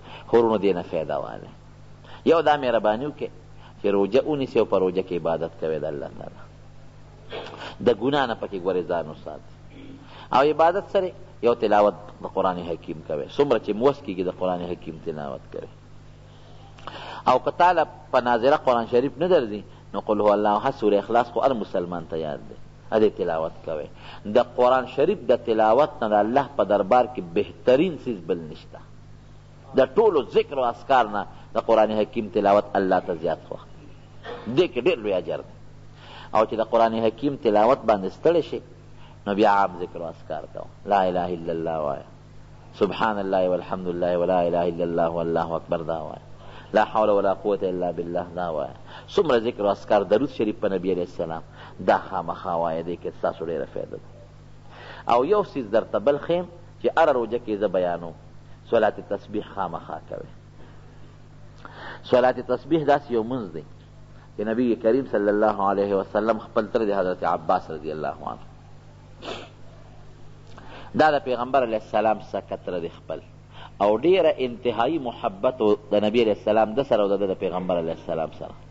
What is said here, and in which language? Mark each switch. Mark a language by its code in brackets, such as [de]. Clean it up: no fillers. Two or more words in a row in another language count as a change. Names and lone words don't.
[ps] خو وروڼو دې نه فایده واله، یو دا مهرباني وکړې چې روجه ونیسې او په روجه کې عبادت کوې د الله تعالی، د ګناه نه پکې ګورې ځان وساتې، او عبادت سره یو تلاوت د قرآن حکیم کوي، څومره چې موس کېږي د قرآن حکیم تلاوت کوي. او که تعالی په ناظره قرآن شریف نه درځي نو [ar] قل هو الله احد [ps] سوره اخلاص خو هر مسلمان ته یاد دی، ادې تلاوت کوي. د قرآن شریف د تلاوت نه د الله په دربار کې بهترین څیز بل نشته. د ټولو ذکر او اذکار نه د قرآن حکیم تلاوت الله ته زیات خوښ دی، دې کې ډېر لوی اجر دی. او چې د قرآن حکیم تلاوت باندې ستړی شي نو بیا عام ذکر او اذکار کوه، [ar] لا اله الا الله [ps] وایه، [ar] سبحان الله والحمد لله ولا اله الا الله والله اکبر [ps] دا وایه، [ar] لا حول ولا قوة الا بالله [ps] دا وایه. څومره ذکر او اذکار، درود شریف په نبی علیه السلام دا خامخا وایه، دې کې ستاسو ډېره فایده ده. او یو څیز درته بل ښیم چې هره روژه کې زه بیانوم، صلات تسبیح خامخا کوئ. صلات تسبیح داسې یو منځ دی چې نبی کریم [ar] صلی الله علیه وسلم [ps] خپل تر د حضرت عباس [ar] رضی الله عنه [ps] دا د پیغمبر علیه السلام څخه کتره دی خپل، او ډیره انتهایی محبت د نبی علیه السلام د سره او د پیغمبر علیه السلام سره،